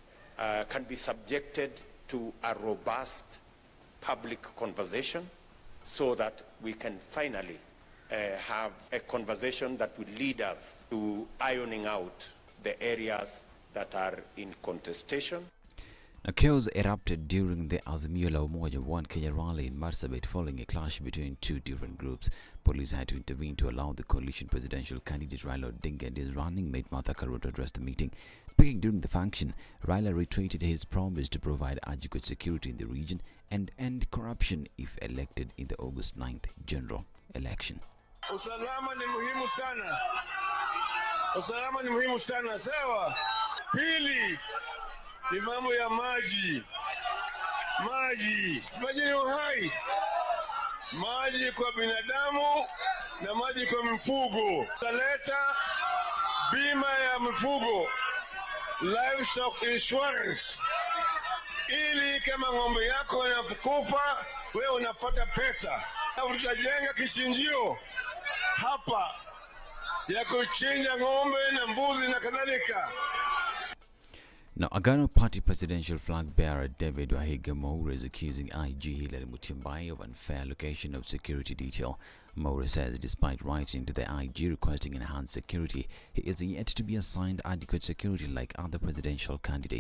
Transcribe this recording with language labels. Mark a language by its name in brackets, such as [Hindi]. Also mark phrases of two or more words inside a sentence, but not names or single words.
[English] can be subjected to a robust public conversation, so that we can finally have a conversation that will lead us to ironing out the areas that are in contestation. Now, chaos erupted during the Azimio la Umoja One Kenya rally in Marsabit following a clash between two different groups. Police had to intervene to allow the coalition presidential candidate Raila Odinga and his running mate Martha Karua to address the meeting. Speaking during the function, Raila reiterated his promise to provide adequate security in the region and end corruption if elected in the August 9th general election. [Swahili] Usalama ni muhimu sana. Usalama ni muhimu sana, sawa? Pili, ni mambo ya maji. Maji. Maji ni uhai. Maji kwa binadamu na maji kwa mifugo. Taleta bima ya mifugo, [English] livestock insurance, [Swahili] ili kama ng'ombe yako inakufa, wewe unapata pesa. Tutajenga kichinjio hapa ya kuchinja ng'ombe na mbuzi na kadhalika. [English] Now, Agano Party presidential flag bearer David Wahiga Moura is accusing IG Hilary Mutyambai of unfair allocation of security detail. Moura says despite writing to the IG requesting enhanced security, he is yet to be assigned adequate security like other presidential candidates.